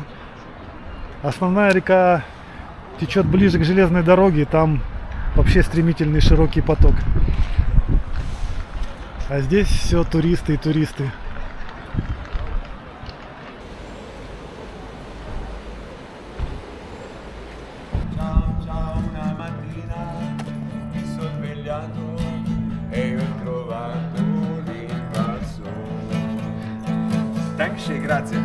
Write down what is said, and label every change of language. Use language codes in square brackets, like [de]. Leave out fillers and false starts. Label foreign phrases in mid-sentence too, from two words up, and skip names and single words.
[ru] Основная река течет ближе к железной дороге, там вообще стремительный широкий поток. А здесь все туристы и туристы. [it] Ciao, una mattina mi sono svegliato e ho trovato l'invaso. Danke, grazie.